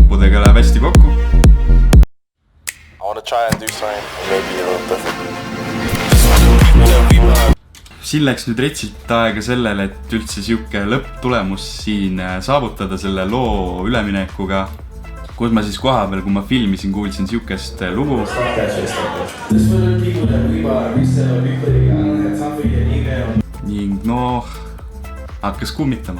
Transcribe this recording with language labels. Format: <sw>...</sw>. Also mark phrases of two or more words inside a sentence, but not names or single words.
<et>videoga läheb hästi kokku.</et> <en>I want to try and do something maybe a little different.</en> <et>Siin läks nüüd retsilt aega sellele, et üldse siuke lõpptulemus siin saavutada selle loo üleminekuga, kus ma siis koha peal, kui ma filmisin, kuulsin siukest lugu. Ning noh, hakkas kummitama.</et>